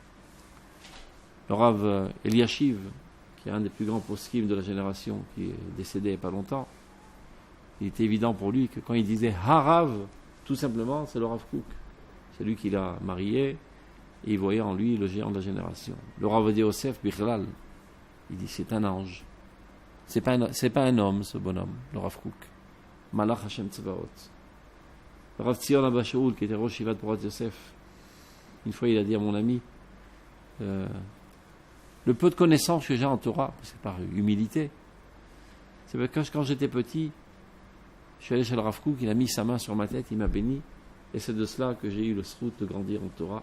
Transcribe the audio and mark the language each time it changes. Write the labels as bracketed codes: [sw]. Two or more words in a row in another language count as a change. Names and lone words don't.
[fr] Le Rav Eliashiv, qui est un des plus grands poskim de la génération, qui est décédé il n'y a pas longtemps, il était évident pour lui que quand il disait Harav, tout simplement, c'est le Rav Kook. C'est lui qui l'a marié, et il voyait en lui le géant de la génération. Le Rav Yosef Bichlal, Il dit c'est un ange. C'est pas un homme, ce bonhomme, le Rav Kook. [he] מלאך השם צבאות. [fr] Le Rav Tzion Abba Shaul, qui était [he] ראש ישיבת [fr] Porat Yosef, une fois il a dit à mon ami, le peu de connaissances que j'ai en Torah, c'est par humilité, c'est parce que quand j'étais petit, je suis allé chez le Rav Kook, il a mis sa main sur ma tête, il m'a béni, et c'est de cela que j'ai eu le srout de grandir en Torah.